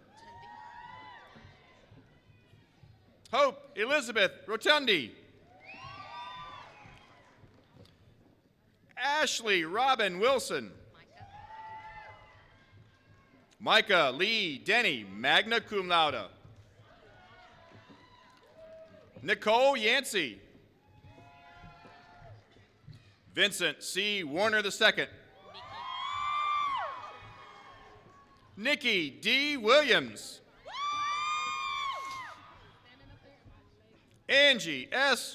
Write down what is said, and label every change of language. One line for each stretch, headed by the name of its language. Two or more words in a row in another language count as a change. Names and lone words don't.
English: Hope Elizabeth Rotundi. Ashley Robin Wilson. Micah Lee Denny,
Latin: magna cum laude.
English: Nicole Yancey. Vincent C. Warner II. Nikki D. Williams. Angie S.